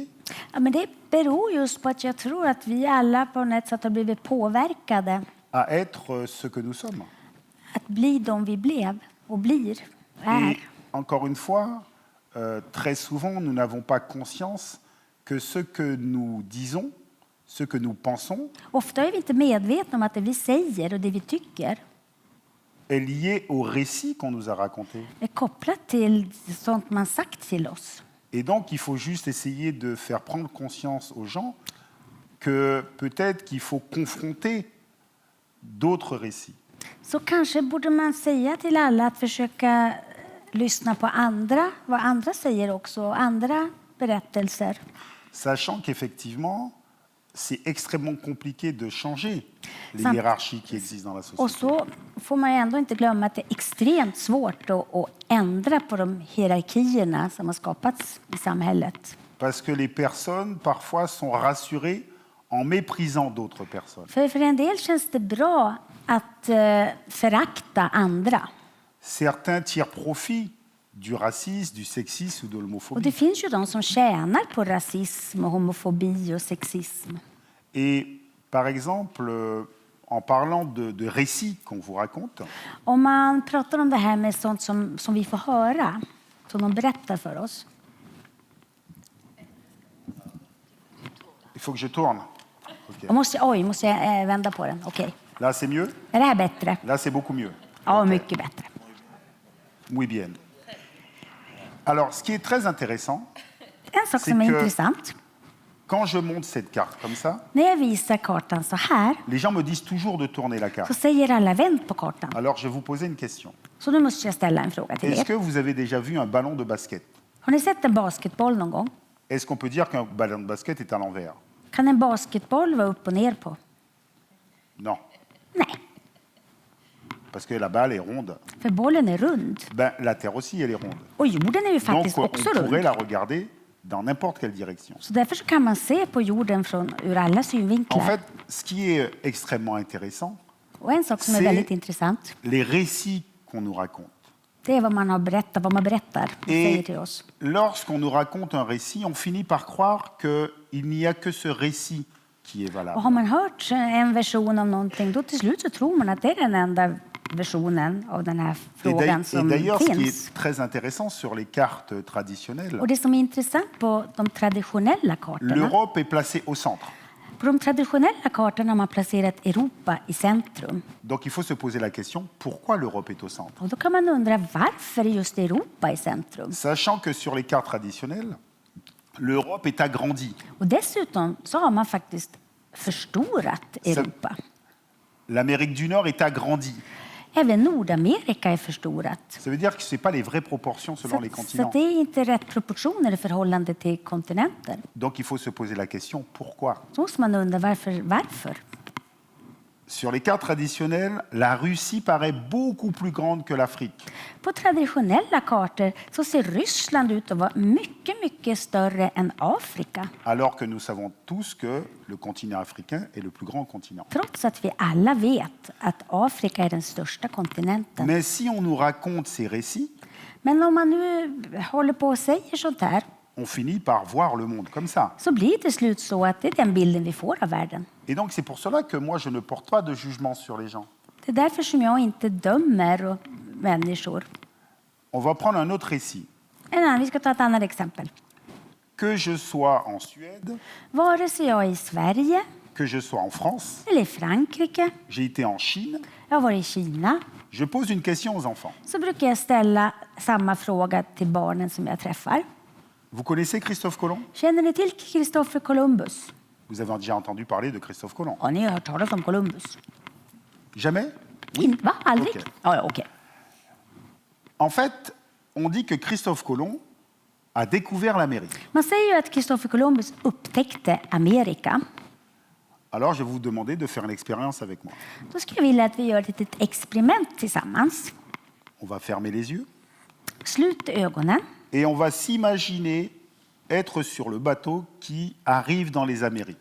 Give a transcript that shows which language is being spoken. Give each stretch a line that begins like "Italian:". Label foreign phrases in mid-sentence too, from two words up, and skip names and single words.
Swedish: Ja, men det beror just på att jag tror att vi alla på något sätt har blivit påverkade
French: à être ce que nous sommes.
Swedish: att bli de vi blev och blir,
French: Et
Swedish: är.
French: encore une fois, très souvent, nous n'avons pas conscience que ce que nous disons, ce que nous pensons,
Swedish: Ofta är vi inte medvetna om att det vi säger och det vi tycker
French: est lié au récit qu'on nous a raconté.
Swedish: är kopplat till sånt man sagt till oss.
French: Et donc, il faut juste essayer de faire prendre conscience aux gens que peut-être qu'il faut confronter d'autres récits.
Swedish: Så kanske borde man säga till alla att försöka lyssna på andra, vad andra säger också, andra berättelser.
French: Sachant qu'effectivement, c'est extrêmement compliqué de changer les
Swedish: Sant.
French: hiérarchies qui existent dans la
Swedish: Och
French: société.
Swedish: så får man ju ändå inte glömma att det är extremt svårt att ändra på de hierarkierna som har skapats i samhället.
French: Parce que les personnes, parfois, sont rassurées en méprisant d'autres personnes.
Swedish: För en del känns det bra att förakta andra.
French: Certains tirent profit du racisme, du sexisme ou de
Swedish: Och
French: l'homophobie.
Swedish: det finns ju de som tjänar på rasism, och homofobi och sexism.
French: Et par exemple, en parlant de récits qu'on vous raconte,
Swedish: Om man pratar om det här med sånt som vi får höra, som de berättar för oss.
French: il faut que je tourne. Ok.
Swedish: Måste jag vända på den? Okej.
French: Là, c'est mieux.
Swedish: Är det här bättre?
French: Là, c'est beaucoup mieux.
Swedish: Ja, mycket bättre.
Spanish: Muy bien.
French: Alors, ce qui est très intéressant,
Swedish: En sak
French: C'est
Swedish: som är
French: que-
Swedish: intressant.
French: quand je monte cette carte comme ça,
Swedish: När jag visar kartan så här
French: les gens me disent toujours de tourner la
Swedish: så
French: carte.
Swedish: säger alla vänd på kartan.
French: Alors, je vais vous poser une question.
Swedish: Så nu måste jag ställa en fråga till
French: Est-ce que
Swedish: er.
French: vous avez déjà vu un ballon de basket?
Swedish: Har ni sett en basketboll någon gång?
French: Est-ce qu'on peut dire qu'un ballon de basket est à l'envers?
Swedish: Kan en basketboll vara upp och ner på?
French: Non,
Swedish: Nej,
French: parce que la balle est ronde.
Swedish: för bollen är rund.
French: Ben, la Terre aussi, elle est ronde.
Swedish: Och jorden är ju
French: Donc,
Swedish: faktiskt
French: on
Swedish: också
French: pourrait
Swedish: rund.
French: la regarder dans n'importe quelle direction.
Swedish: Så därför så kan man se på jorden ur alla
French: En
Swedish: synvinklar.
French: fait, ce qui est extrêmement intéressant,
Swedish: Och en sak som är
French: se-
Swedish: väldigt intressant,
French: les récits qu'on nous raconte.
Swedish: det är vad man har berättat, vad man berättar och säger till
French: Et
Swedish: oss.
French: lorsqu'on nous raconte un récit, on finit par croire qu'il n'y a que ce récit qui est
Swedish: Och har
French: valable.
Swedish: man hört en version av någonting, då till slut så tror man att det är den enda versionen av den här
French: Et
Swedish: frågan
French: et
Swedish: som
French: d'ailleurs, ce qui
Swedish: finns.
French: est très intéressant sur les cartes traditionnelles,
Swedish: Och det som är intressant på de traditionella kartorna,
French: l'Europe est placée au centre.
Swedish: på de traditionella kartorna har man placerat Europa i centrum.
French: Donc il faut se poser la question, pourquoi l'Europe est au centre?
Swedish: Och då kan man undra varför är just Europa i centrum?
French: Sachant que sur les cartes traditionnelles, l'Europe est agrandie.
Swedish: Och dessutom så har man faktiskt förstorat Europa.
French: l'Amérique du Nord est agrandie.
Swedish: Även Nordamerika är förstorat.
French: Ça veut dire que ce n'est pas les vraies proportions selon les
Swedish: Så
French: continents.
Swedish: det är inte rätt proportioner i förhållande till kontinenter.
French: Donc il faut se poser la question, pourquoi?
Swedish: Så måste man undra varför.
French: Sur les cartes traditionnelles, la Russie paraît beaucoup plus grande que l'Afrique.
Swedish: På traditionella kartor så ser Ryssland ut att vara mycket större än Afrika.
French: Alors que nous savons tous que le continent africain est le plus grand continent.
Swedish: Trots att vi alla vet att Afrika är den största kontinenten.
French: Mais si on nous raconte ces récits,
Swedish: Men om man nu håller på och säger sånt här
French: on finit par voir le monde comme ça.
Swedish: så blir det till slut så att det är den bilden vi får av världen.
French: Et donc c'est pour cela que moi je ne porte pas de jugement sur les gens.
Swedish: Det är därför som jag inte dömer människor.
French: On va prendre un autre récit.
Swedish: Vi ska ta ett annat exempel.
French: Que je sois en Suède,
Swedish: Vare sig jag är i Sverige
French: que je sois en France,
Swedish: eller i Frankrike,
French: j'ai été en Chine,
Swedish: jag har varit i Kina,
French: je pose une question aux enfants.
Swedish: så brukar jag ställa samma fråga till barnen som jag träffar.
French: Vous connaissez Christophe Colomb?
Swedish: Känner ni till Christopher Columbus?
French: Vous avez déjà entendu parler de Christophe Colomb?
Swedish: Har ni hört talas om Columbus?
French: Jamais?
Swedish: Va? Aldrig? Okej. Ja, okej.
French: En fait, on dit que Christophe Colomb a découvert l'Amérique.
Swedish: Man säger ju att Christopher Columbus upptäckte Amerika.
French: Alors je vais vous demander de faire une expérience avec moi.
Swedish: Då skulle jag vilja att vi gör ett litet experiment tillsammans.
French: On va fermer les yeux
Swedish: Slut ögonen
French: et on va s'imaginer être sur le bateau qui arrive dans les Amériques.